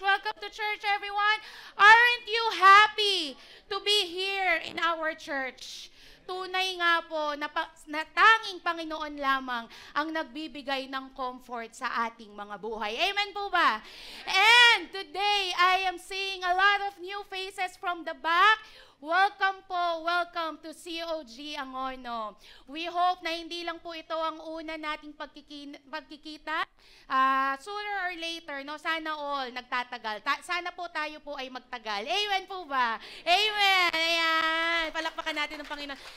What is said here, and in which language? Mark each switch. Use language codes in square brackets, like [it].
[en] Welcome to church, everyone! Aren't you happy to be here in our church? [tl] Tunay nga po na tanging Panginoon lamang ang nagbibigay ng comfort sa ating mga buhay. Amen po ba? [en] And today, I am seeing a lot of new faces from the back. Welcome po, welcome to COG Angono. We hope [tl] na hindi lang po ito ang una nating pagkikita. [en] Sooner or later, [tl] no, sana all nagtatagal. Sana po tayo po ay magtagal. Amen po ba? Amen! Ayan! Palakpakan natin ng Panginoon.